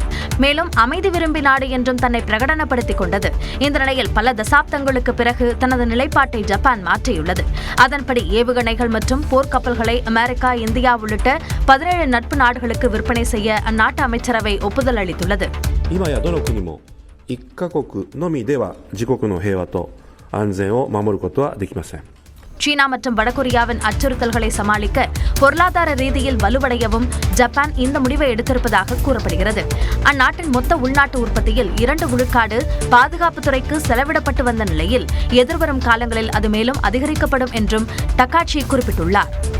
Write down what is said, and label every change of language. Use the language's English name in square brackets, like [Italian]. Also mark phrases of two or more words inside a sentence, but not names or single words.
[Tamil] மேலும் அமைதி விரும்பி நாடு என்றும் தன்னை பிரகடனப்படுத்திக் கொண்டது. இந்த நிலையில் பல தசாப்தங்களுக்கு பிறகு தனது நிலைப்பாட்டை ஜப்பான் மாற்றியுள்ளது. அதன்படி ஏவுகணைகள் மற்றும் போர்க்கப்பல்களை அமெரிக்கா, இந்தியா உள்ளிட்ட 17 நட்பு நாடுகளுக்கு விற்பனை செய்ய அந்நாட்டு அமைச்சரவை ஒப்புதல் அளித்துள்ளது. [Japanese] 今やどの国も1カ国のみでは自国の平和と安全を守ることはできません。 [Tamil] சீனா மற்றும் வடகொரியாவின் அச்சுறுத்தல்களை சமாளிக்க பொருளாதார ரீதியில் வலுவடையவும் ஜப்பான் இந்த முடிவை எடுத்திருப்பதாக கூறப்படுகிறது. அந்நாட்டின் மொத்த உள்நாட்டு உற்பத்தியில் 2 விழுக்காடு பாதுகாப்புத்துறைக்கு செலவிடப்பட்டு வந்த நிலையில் எதிர்வரும் காலங்களில் அது மேலும் அதிகரிக்கப்படும் என்றும் டக்காச்சி குறிப்பிட்டுள்ளார்.